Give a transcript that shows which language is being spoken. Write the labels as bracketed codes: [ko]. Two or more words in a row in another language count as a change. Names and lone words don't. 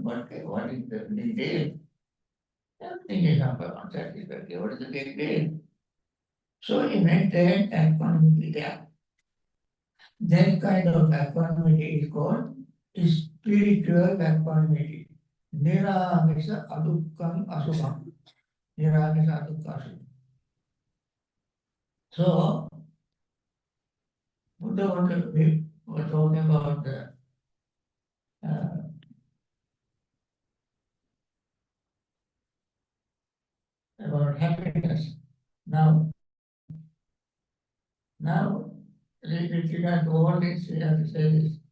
[en] What is the big deal? Everything is unsatisfactory. What is the big deal? So he maintained equanimity there. That kind of equanimity is called spiritual equanimity. [pi] Niramisa adukkam asukam. Niramisa adukkam asukam. [en] So, Buddha we were talking about uh, about happiness. Now, with regard to all this, we have to say this.